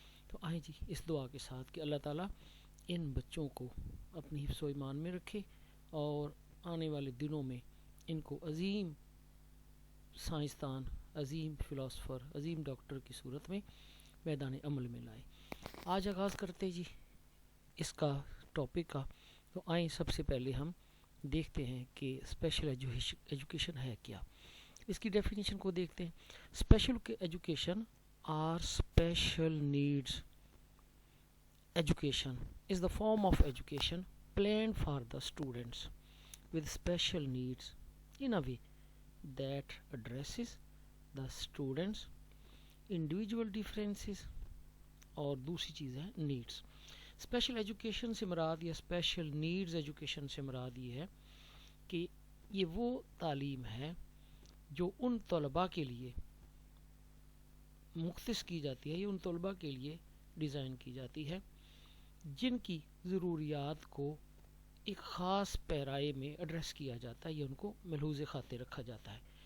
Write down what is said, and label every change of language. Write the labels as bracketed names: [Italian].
[Urdu] تو آئیں جی اس دعا کے ساتھ کہ اللہ تعالیٰ ان بچوں کو اپنی حفظ و ایمان میں رکھے اور آنے والے دنوں میں ان کو عظیم سائنسدان، عظیم فلاسفر، عظیم ڈاکٹر کی صورت میں میدان عمل میں لائے. آج آغاز کرتے جی اس کا ٹاپک کا. تو آئیں سب سے پہلے ہم دیکھتے ہیں کہ اسپیشل ایجوکیشن ہے کیا. اس کی ڈیفینیشن کو دیکھتے ہیں. [English] Special education or special needs education is the form of education planned for the students with special needs in a way that addresses the students individual differences. [Urdu] اور دوسری چیز ہے نیڈس. اسپیشل ایجوکیشن سے مراد یا special needs education سے مراد یہ ہے کہ یہ وہ تعلیم ہے جو ان طلباء کے لیے مختص کی جاتی ہے یا ان طلباء کے لیے ڈیزائن کی جاتی ہے جن کی ضروریات کو ایک خاص پیرائے میں ایڈریس کیا جاتا ہے یا ان کو ملحوظ خاطر رکھا جاتا ہے.